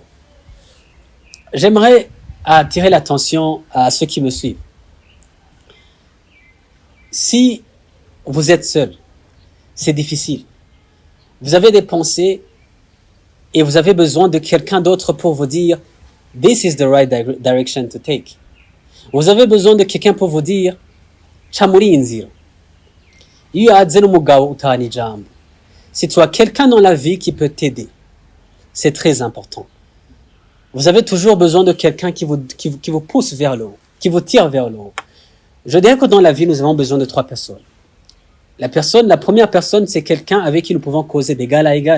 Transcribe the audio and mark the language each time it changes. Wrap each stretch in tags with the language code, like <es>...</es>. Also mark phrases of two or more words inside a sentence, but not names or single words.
<fr>J'aimerais attirer l'attention à ceux qui me suivent. Si vous êtes seul, c'est difficile. Vous avez des pensées et vous avez besoin de quelqu'un d'autre pour vous dire «</fr> <en>This is the right direction to take ».</en> <fr>Vous avez besoin de quelqu'un pour vous dire</fr> <rn>« Ca muri iyi nzira ». Iyo uhadze n'umugabo utahana ijambo.</rn> <fr>Si tu as quelqu'un dans la vie qui peut t'aider, c'est très important. Vous avez toujours besoin de quelqu'un qui vous pousse vers le haut, qui vous tire vers le haut. Je dirais que dans la vie, nous avons besoin de 3 personnes. La première personne, c'est quelqu'un avec qui nous pouvons causer d'égal à égal.</fr>